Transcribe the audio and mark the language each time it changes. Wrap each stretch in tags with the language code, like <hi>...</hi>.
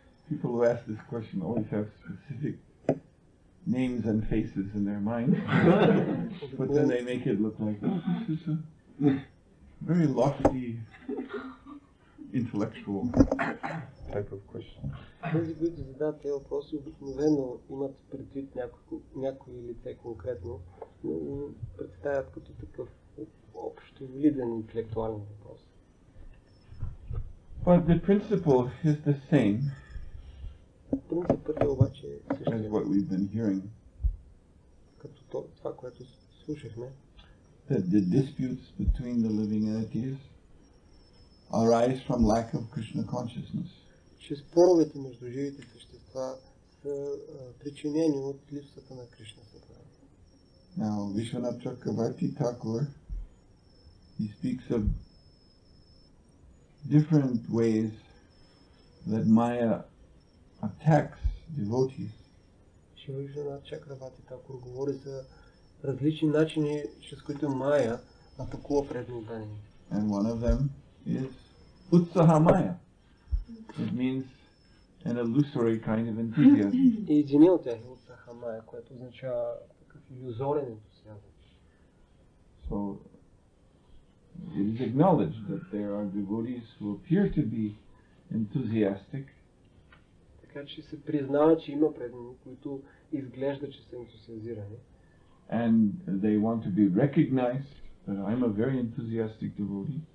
<en>People who ask this question always have specific names and faces in their mind, but then they make it look like, oh, this is a very lofty, intellectual type of question.</en> <bg>Тези, които задават тези въпроси, обикновено имат предвид някои лице конкретно, но представят като такъв общо валиден интелектуален въпрос.</bg> <en>But the principle is the same</en> <bg>Принципът е обаче</bg> <en>as</en> <bg>същия,</bg> <en>what we've been hearing,</en> <bg>като това, което слушахме,</bg> <en>that the disputes between the living entities arise from lack of Krishna consciousness.</en> <bg>че споровете между живите същества са причинени от липсата на Кришна съзнание.</bg> <en>Now, Vishwanath Chakravarti Thakur, he speaks of different ways that Maya attacks devotees.</en> <bg>Вишванат Чакраварти Такур говори за различни начини, чрез които Майя атакува преданните.</bg> <en>And one of them is Utsaha Maya. It means an illusory kind of enthusiasm.</en> <bg>И един от тях е Утсаха Майя, което означава такъв илюзорен ентусиазъм.</bg> <en>So, it is acknowledged that there are devotees who appear to be enthusiastic,</en> <bg>Така че се признава, че има преданни, които изглежда, че са ентусиазирани.</bg> <en>and they want to be recognized that I'm a very enthusiastic devotee.</en>